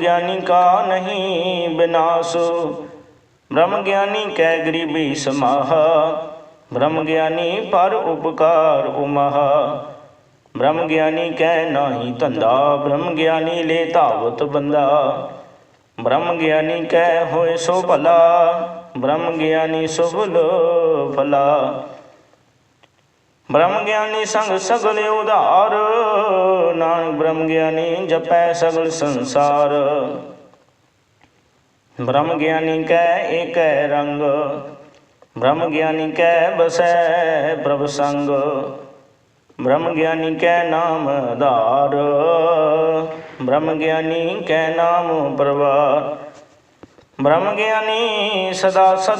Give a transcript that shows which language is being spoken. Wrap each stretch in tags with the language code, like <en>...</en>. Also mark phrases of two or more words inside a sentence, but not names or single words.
<hi>ज्ञानी का नहीं विनाश, ब्रह्म ज्ञानी कै गरीबी समाह, ब्रह्म ज्ञानी पर उपकार उमह, ब्रह्म ज्ञानी कै नाही धंधा, ब्रह्म ज्ञानी ले धावत बंदा, ब्रह्म ज्ञानी कै होए सो भला, ब्रह्म ज्ञानी सुभल फला, ब्रह्म ज्ञानी संग सगल उधार, नानक ब्रह्म ज्ञानी जपै सगल संसार, ब्रह्म ज्ञानी कै एक रंग, ब्रह्म ज्ञानी कै बसै प्रभ संग, ब्रह्म ज्ञानी कै नाम आधार, ब्रह्म ज्ञानी कै नाम परवार, ब्रह्म ज्ञानी सदा सद</hi>